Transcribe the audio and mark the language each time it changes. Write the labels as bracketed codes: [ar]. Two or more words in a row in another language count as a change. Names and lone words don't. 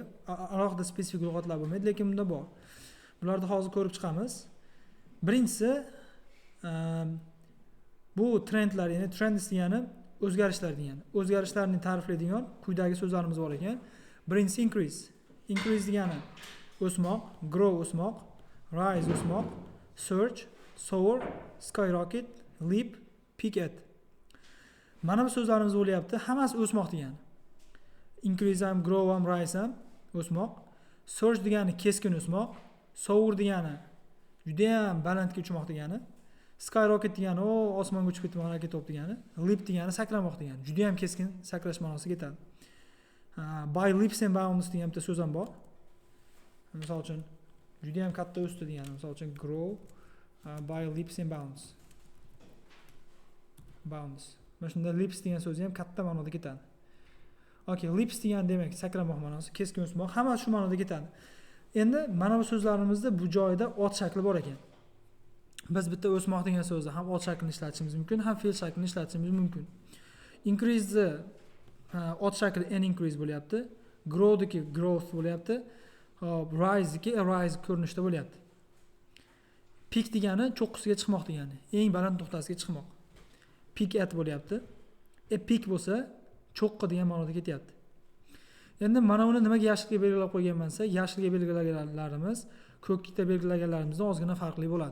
[uz] Alohida spesifik lug'atlar bo'lmaydi, lekin bunda bor. Bularni hozir ko'rib chiqamiz. Birinchisi bu trendlar, ya'ni trends degani o'zgarishlar degani. O'zgarishlarni ta'riflaydigan quyidagi so'zlarimiz bor ekan. Birinchisi increase. Increase degani o'smoq, grow o'smoq, rise o'smoq, [en] surge, soar, skyrocket, leap, peak at. [uz] Mana bu so'zlarimiz bo'lyapti. Hammasi o'smoq degani. Increase ham, grow ham, rise ham o'smoq. Surge degani keskin o'smoq. Soar degani juda ham balandga uchmoq degani. Skyrocket degani osmonga uchib ketmoq, harakat top degani. Leap degani sakramoq degani. Juda ham keskin sakrash ma'nosiga yetadi. [en] By leaps and bounds [uz] degan bitta so'z ham bor. Misol uchun juda ham katta o'sdi degani. Misol uchun [en] grow by leaps and bounds. Bounds. [uz] Mana shunda leaps degan so'z ham katta ma'noda ketadi. [en] Okay, leaps [uz] degan demak sakramoq ma'nosi, keskin o'smoq, hamma shu ma'noda ketadi. Endi mana bu so'zlarimizda bu joyda ot shakli bor ekan. Biz bitta o'smoq degan so'zni ham ot shaklini ishlatishimiz mumkin, ham fe'l shaklini ishlatishimiz mumkin. Increase ot shakli [en] an increase [uz] bo'lyapti. Grow deki growth bo'lyapti. Rise deki rise ko'rinishda bo'lyapti. Peak degani cho'qqisiga chiqmoq degani, eng baland nuqtasiga chiqmoq. [en] Peak at [uz] bo'lyapti. Peak bo'lsa cho'qqi degan ma'noda ketyapti. Endi mana uni nimaga yashilga belgilab qo'yganman desa, yashilga belgilaganlarimiz ko'kda belgilaganlarimizdan ozgina farqli bo'ladi.